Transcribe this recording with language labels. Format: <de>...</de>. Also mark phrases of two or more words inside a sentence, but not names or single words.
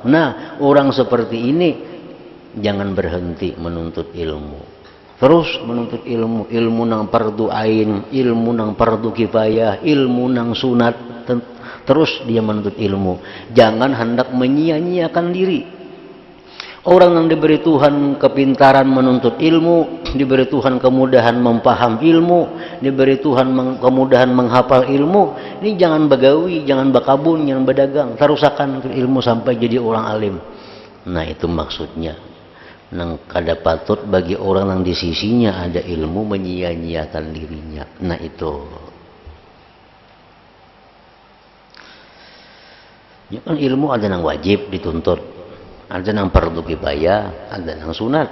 <id>Nah, orang seperti ini jangan berhenti menuntut ilmu, terus menuntut ilmu, ilmu nang fardu ain, ilmu nang fardu kifayah, ilmu nang sunat, terus dia menuntut ilmu. Jangan hendak menyia-nyiakan diri. Orang yang diberi Tuhan kepintaran menuntut ilmu, diberi Tuhan kemudahan mempaham ilmu, diberi Tuhan kemudahan menghafal ilmu, ini jangan begawi, jangan bakabun, jangan berdagang, terusakan ilmu sampai jadi orang alim. Nah, itu maksudnya. Nang kada patut bagi orang yang di sisinya ada ilmu menyia-nyiakan dirinya. Nah, itu ya kan, ilmu ada yang wajib dituntut, ada yang fardu kifayah, ada yang sunat.</id>